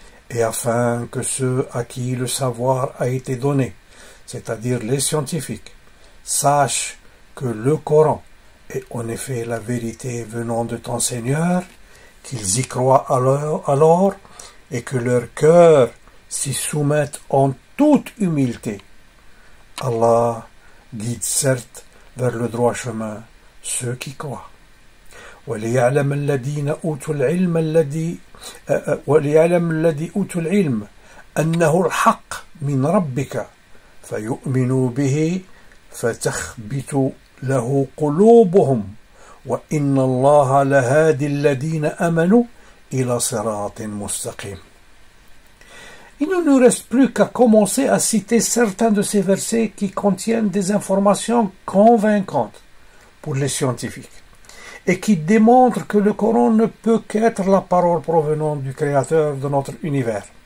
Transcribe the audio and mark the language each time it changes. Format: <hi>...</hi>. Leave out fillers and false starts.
<fr>Et afin que ceux à qui le savoir a été donné, c'est-à-dire les scientifiques, sachent que le Coran est en effet la vérité venant de ton Seigneur, qu'ils y croient alors et que leur cœur s'y soumette en toute humilité. Allah guide certes vers le droit chemin ceux qui croient.</fr> <ar>وليعلم الذين أوتوا العلم أنه الحق من ربك فيؤمنوا به فتخبت له قلوبهم وإن الله لهادي الذين آمنوا إلى صراط مستقيم.</ar> <fr>Il ne nous reste plus qu'à commencer à citer certains de ces versets qui contiennent des informations convaincantes pour les scientifiques et qui démontrent que le Coran ne peut qu'être la parole provenant du Créateur de notre univers.</fr>